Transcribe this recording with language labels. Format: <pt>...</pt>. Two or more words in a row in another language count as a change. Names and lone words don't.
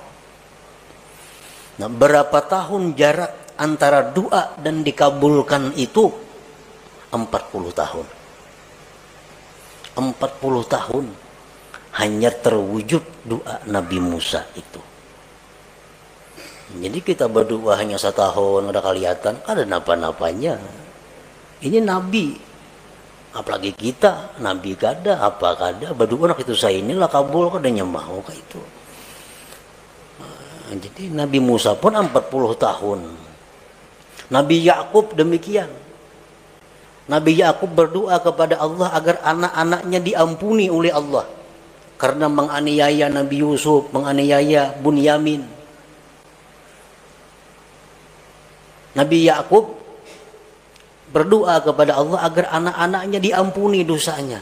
<id>Nah, berapa tahun jarak antara doa dan dikabulkan itu? 40 tahun. 40 tahun hanya terwujud doa Nabi Musa itu. Jadi kita berdoa hanya setahun udah kelihatan, ada napa-napanya.</id> <bjn>Ini Nabi, apalagi kita, Nabi kada, apa kada, berdoa nak itu saya inilah kabul kadanya mau kayak itu.</bjn> <id>Jadi Nabi Musa pun 40 tahun. Nabi Yakub demikian. Nabi Yakub berdoa kepada Allah agar anak-anaknya diampuni oleh Allah karena menganiaya Nabi Yusuf, menganiaya Bunyamin. Nabi Yakub berdoa kepada Allah agar anak-anaknya diampuni dosanya.</id>